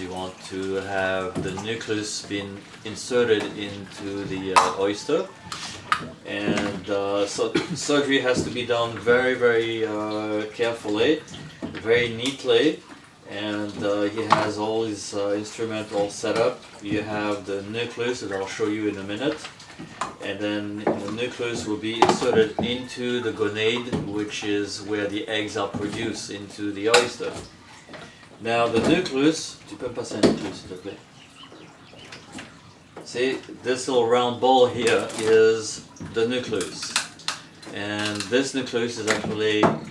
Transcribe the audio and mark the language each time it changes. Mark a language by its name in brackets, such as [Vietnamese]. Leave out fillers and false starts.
[English] You want to have the nucleus being inserted into the oyster, and so surgery has to be done very, very carefully, very neatly. And he has all his instruments all set up. You have the nucleus that I'll show you in a minute, and then the nucleus will be inserted into the gonade, which is where the eggs are produced into the oyster. Now the nucleus, [French] tu peux me passer un nucleus s'il te plaît? [English] See, this little round ball here is the nucleus, and this nucleus is actually